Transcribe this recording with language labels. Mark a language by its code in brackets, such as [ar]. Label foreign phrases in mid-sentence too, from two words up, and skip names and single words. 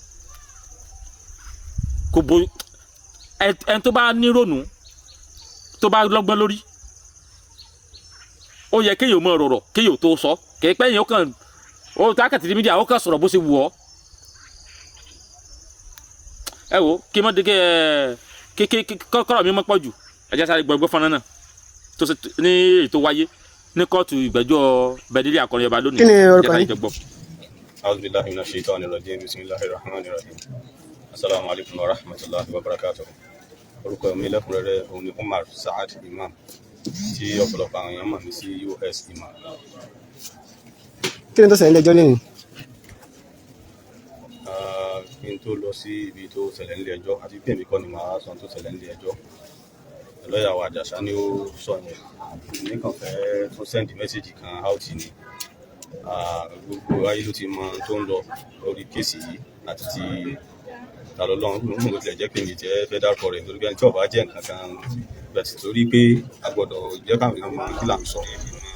[yo] kò bo ẹni tó bá nírònú tó bá lọ́gbọ́n lórí ó yẹ kéèyàn mọ̀ ọ̀rọ̀ kéèyàn tó sọ kéèpẹ́ yẹn ó kàn ó tákàtì ní mídíà ó kàn sọ̀rọ̀ bó ṣe wù ọ́ ẹ wo kí mọ́ de kọ́kọ́rọ̀ mi mọ́ pọ̀ jù ẹ jẹ́ sáré gbọ́ngbọ́n fọ́nrán náà tó ṣe ní ètò wáyé ní kóòtù ìgbẹ́jọ́ Benny akọrin ọba lónìí. kí ni orúkọ yín? [ar] أعوذ بالله من الشيطان الرجيم، بسم الله الرحمن الرحيم. السلام عليكم ورحمة الله وبركاته. [yo] Orúkọ mi lẹ́kùnrẹ́rẹ́ òun ni Umar Saad Imam tí ọ̀pọ̀lọpọ̀ àwọn èèyàn mọ̀ mí sí US Imam. kí ni tó ṣẹlẹ̀ lẹ́jọ́ lẹ́yìn? Kí n tó lọ sí ibi tó ṣẹlẹ̀ nílé ẹjọ́ àti pé èmi kọ́ ni màá sọ tó ṣẹlẹ̀ nílé ẹjọ́ lọ́ọ̀yà wa Àjàsá ni ó sọ yẹn nìkan fẹ́ tún [en] sẹ́ndì mẹ́sẹ̀gì [yo] kan out ni gbogbo ayé ló ti mọ tó ń lọ lórí kéèsì yìí àti ti ta lọ́lọ́run ló ń tilẹ̀ jẹ́ pé mi jẹ́ fẹ́ dárúkọ rẹ̀ nítorí pé ẹni tí ọba jẹ́ nǹkan kan bẹ̀tì torí pé a gbọ́dọ̀ jẹ́ káwọn èèyàn mọ kí là ń sọ.